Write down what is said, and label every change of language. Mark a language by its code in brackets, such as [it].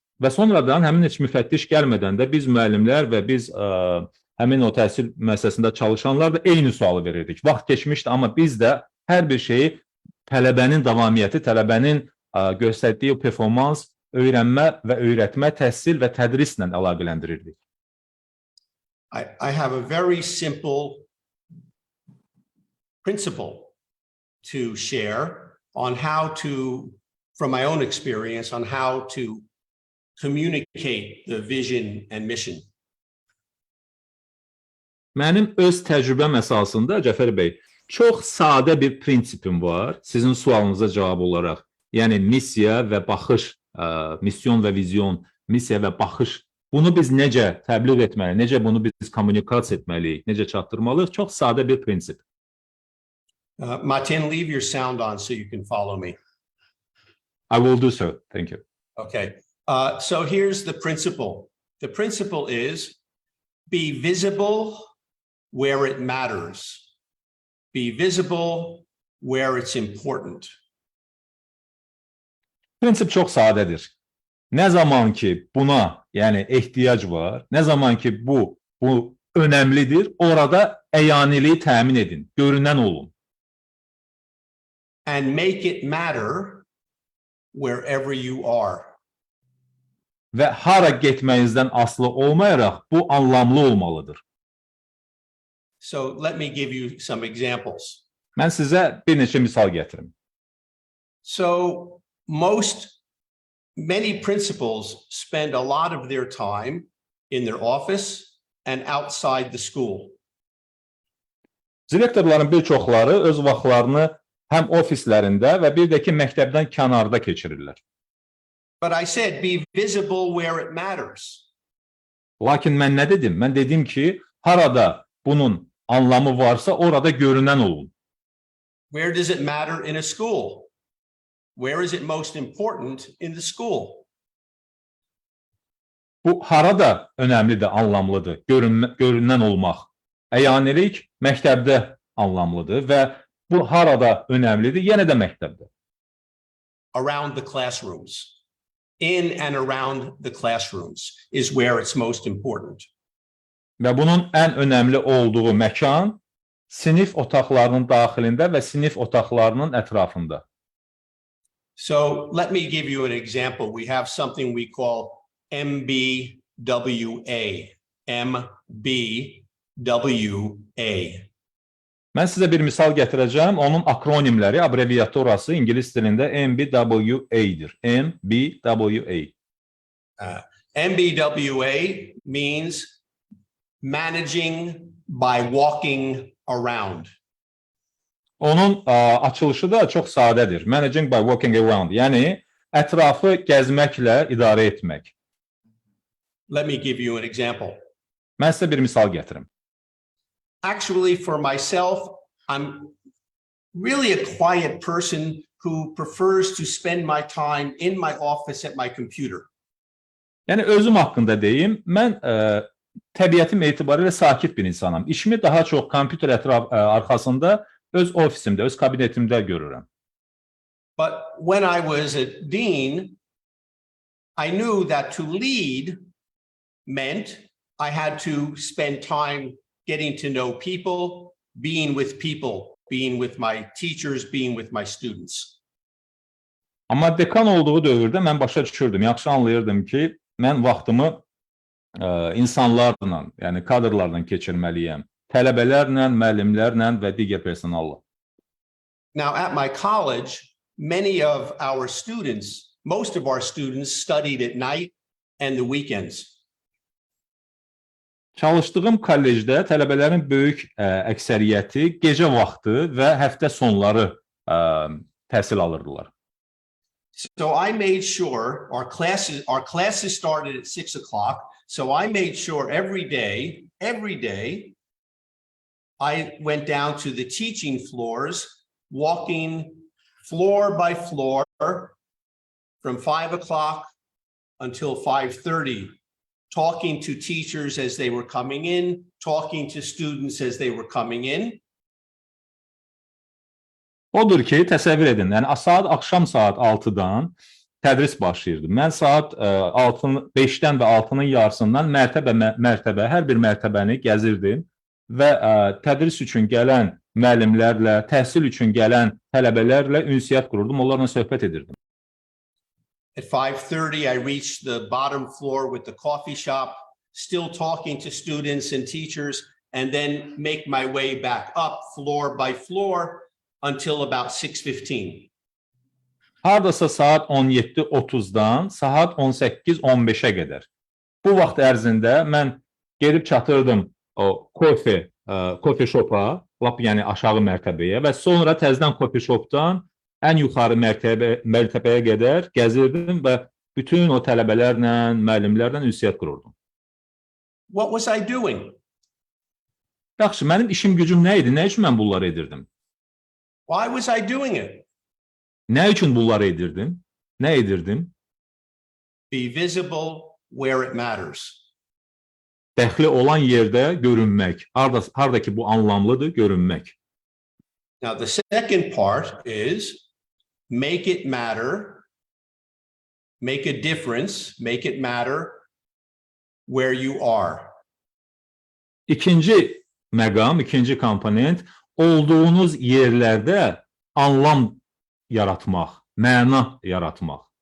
[az] Və sonradan həmin heç müfəttiş gəlmədən də biz müəllimlər və biz həmin o təhsil müəssisəsində çalışanlar da eyni sualı verirdik. Vaxt keçmişdi, amma biz də hər bir şeyi tələbənin davamiyyəti, tələbənin göstərdiyi performans, öyrənmə və öyrətmə, təhsil və tədrislə əlaqələndirirdik. [en] I have a very simple principle to share on how to, from my own experience, on how to communicate the vision and mission. [az] Mənim öz təcrübəm əsasında, Cəfər bəy, çox sadə bir prinsipim var sizin sualınıza cavab olaraq. Yəni missiya və baxış, misyon və vizyon, missiya və baxış. Bunu biz necə təbliğ etməliyik, necə bunu biz kommunikasiya etməliyik, necə çatdırmalıyıq? Çox sadə bir prinsip. [en] Martin, leave your sound on so you can follow me. I will do so. Thank you. Okay. So here's the principle. The principle is be visible where it matters. Be visible where it's important. [az] Prinsip çox sadədir. Nə zaman ki buna, yəni ehtiyac var, nə zaman ki bu önəmlidir, orada əyaniliyi təmin edin, görünən olun. [en] And make it matter wherever you are. [az] Və hara getməyinizdən asılı olmayaraq bu anlamlı olmalıdır. [en] So let me give you some examples. [az] Mən sizə bir neçə misal gətirim. [en] So many principals spend a lot of their time in their office and outside the school. [az] Direktorların bir çoxları öz vaxtlarını həm ofislərində və bir də ki məktəbdən kənarda keçirirlər. [en] But I said be visible where it matters. [az] Lakin mən nə dedim? Mən dedim ki, harada bunun anlamı varsa orada görünən olun. [en] Where does it matter in a school? Where is it most important in the school? [az] Bu harada önəmlidir, anlamlıdır, görünən olmaq. Əyanilik məktəbdə anlamlıdır və bu harada önəmlidir, yenə də məktəbdə. [en] Around the classrooms. In and around the classrooms is where it's most important. [az] Və bunun ən önəmli olduğu məkan sinif otaqlarının daxilində və sinif otaqlarının ətrafında. [en] So let me give you an example. We have something we call MBWA. MBWA. [az] Mən sizə bir misal gətirəcəm. Onun akronimləri, abreviaturası ingilis dilində MBWA-dir. MBWA. [en] MBWA means managing by walking around. [az] Onun açılışı da çox sadədir. [en] Managing by walking around. [az] Yəni, ətrafı gəzməklə idarə etmək. [en] Let me give you an example. [az] Mən sizə bir misal gətirim. [en] Actually, for myself, I'm really a quiet person who prefers to spend my time in my office at my computer. [az] Yəni, özüm haqqında deyim, mən təbiətim etibarilə sakit bir insanam. İşimi daha çox kompüter arxasında öz ofisimdə, öz kabinetimdə görürəm. [en] But when I was a dean, I knew that to lead meant I had to spend time getting to know people, being with my teachers, being with my students. [az] Amma dekan olduğu dövrdə mən başa düşürdüm, yaxşı anlayırdım ki, mən vaxtımı insanlarla, yəni kadrlarla keçirməliyəm. Tələbələrlə, müəllimlərlə və digər personalla. [en] Now at my college, most of our students studied at night and the weekends. [az] Çalışdığım kollecdə tələbələrin böyük əksəriyyəti gecə vaxtı və həftə sonları təhsil alırdılar. [en] So I made sure our classes started at 6 o'clock. So I made sure every day, I went down to the teaching floors, walking floor by floor from 5 o'clock until 5:30, talking to teachers as they were coming in, talking to students as they were coming in. [az] Odur ki, təsəvvür edin, yəni axşam saat 6-dan tədris başlayırdı. Mən saat 5-dən və 6-nın yarısından mərtəbə, hər bir mərtəbəni gəzirdim və tədris üçün gələn müəllimlərlə, təhsil üçün gələn tələbələrlə ünsiyyət qururdum, onlarla söhbət edirdim. [en] At 5:30, I reached the bottom floor with the coffee shop, still talking to students and teachers, and then make my way back up floor by floor until about 6:15. [az] Hardasa saat 17:30-dan saat 18-15-ə qədər. Bu vaxt ərzində mən gedib çatırdım o kofe şopa, lap yəni aşağı mərtəbəyə və sonra təzədən kofe şopdan ən yuxarı mərtəbəyə qədər gəzirdim və bütün o tələbələrlə, müəllimlərlə ünsiyyət qururdum. [en] What was I doing? [az] Yaxşı, mənim işim gücüm nə idi? Nə üçün mən bunları edirdim? [en] Why was I doing it? [az] Nə üçün bunları edirdim? nə edirdim? [en] Be visible where it matters. [az] Dəxli olan yerdə görünmək. Harda ki bu anlamlıdır, görünmək. [en] Now, the second part is make it matter, make a difference, make it matter where you are. [az] İkinci məqam, ikinci komponent, olduğunuz yerlərdə anlam yaratmaq, məna yaratmaq.